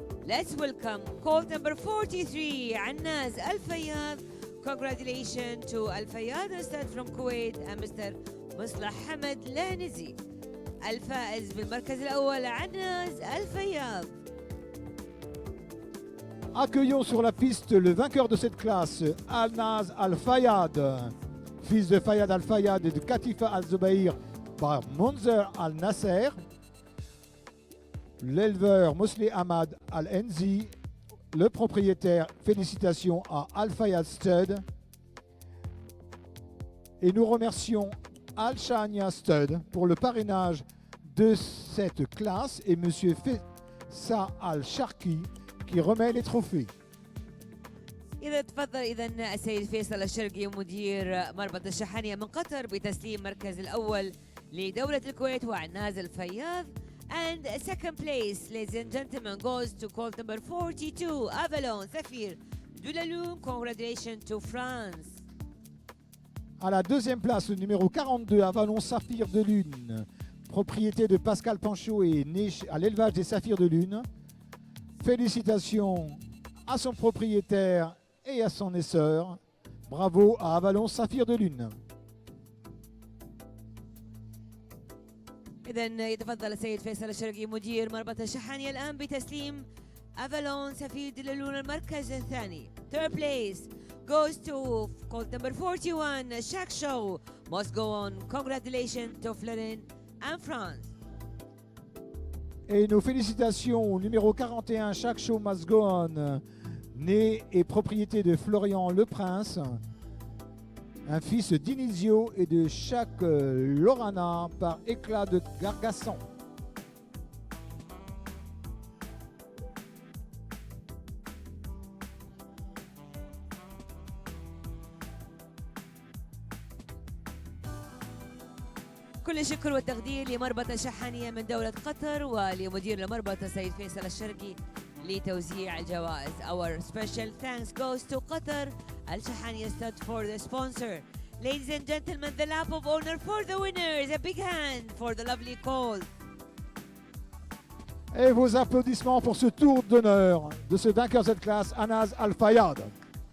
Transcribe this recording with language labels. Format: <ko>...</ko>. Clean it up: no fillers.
<en>Let's welcome colt number 43, Annaz Al Fayyad. Congratulations to Al Fayyad Ustad from Kuwait and Mr.</en> <ar>مصلح حمد لانزي. الفائز بالمركز الأول Annaz Al Fayyad.</ar> <fr>Accueillons sur la piste le vainqueur de cette classe, Annaz Al Fayyad, fils de Fayyad Al Fayyad et de Katifa Al Zubair par Manzer Al Nasser. L'éleveur Mosle Ahmad Al Enzi, le propriétaire, félicitations à Al Fayyad Stud. Et nous remercions Al Shania Stud pour le parrainage de cette classe et M. Fessa Al Sharki qui remet les trophées.</fr> <ar>إذا تفضل إذا السيد فيصل الشرقي مدير مربط الشحانية من قطر بتسليم المركز الأول لدولة الكويت وعناز الفياض.</ar> <en>And second place, ladies and gentlemen, goes to colt number 42, Avalon Saphir de la Lune. Congratulations to France.</en> <fr>À la deuxième place, le numéro 42, Avalon Saphir de Lune, propriété de Pascal Panchaud et né à l'élevage des saphirs de Lune. Félicitations à son propriétaire et à son essor. Bravo à Avalon Saphir de Lune.</fr> <ar>إذا يتفضل السيد فيصل الشرقي مدير مربط الشحانية الآن بتسليم أفالون سفير دلالون المركز الثاني.</ar> <en>Third place goes to colt number 41, Shaq Show. Must go on. Congratulations to Florin and France.</en> <fr>Et nos félicitations au numéro 41, Shaq Show Must Go On, né et propriété de Florian Le Prince, un fils d'Inizio et de Shaq Lorana par Éclat de Gargasson.</fr> <ar>كل الشكر والتقدير لمربط الشحانية من دولة قطر ولمدير المربط السيد فيصل الشرقي لتوزيع الجوائز.</ar> <en>Our special thanks goes to Qatar Al Shahaniya Stud for the sponsor. Ladies and gentlemen, the lap of honor for the winners. A big hand for the lovely colt.</en> <fr>Et vos applaudissements pour ce tour d'honneur de ce vainqueur de cette classe, Annaz Al Fayyad.</fr>